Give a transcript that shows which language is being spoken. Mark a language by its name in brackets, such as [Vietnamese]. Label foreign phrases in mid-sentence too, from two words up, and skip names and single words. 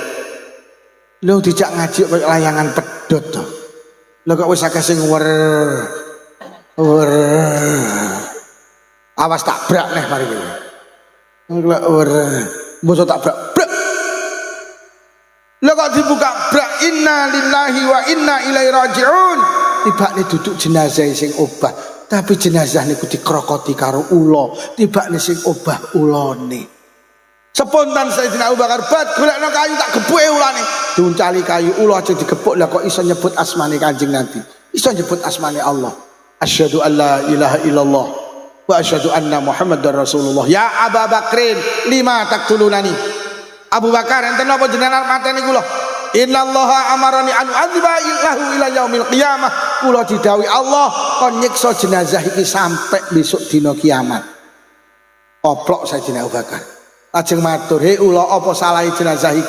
[Javanese] Lho dijak ngaji kaya layangan pedhot to. Lho kok wis akeh sing wer. Awas tak brak neh mari iki. Lho wer. Mbok tak brak. Brak. Lho kok dibuka brak [Arabic] إنا لله وإنا إليه راجعون. [Javanese] Tibane duduk jenazah sing obah, tapi jenazah niku dikrokoti karo ula. Tibane sing obah ulane. Spontan Sayyidina Abu Bakar bat golekno kayu tak gepuke ulane. Diuncali kayu ula aja digepuk. Lah kok iso nyebut asmane Kanjeng Nabi. Iso nyebut asmane Allah. [Arabic] أشهد أن لا إله إلا الله وأشهد أن محمدا رسول الله. يا أبا بكرٍ، لم تقتلني. [Javanese] Abu Bakar enten napa jenengan mateni kula? [Arabic] إن الله أمرني أن أعذبه إلى يوم القيامة. [Javanese] Kula didhawuhi Allah kon nyiksa jenazah iki sampai besok dina kiamat. Oplok Sayyidina Abu Bakar. Lajeng matur, "He ula apa salahe jenazah iki?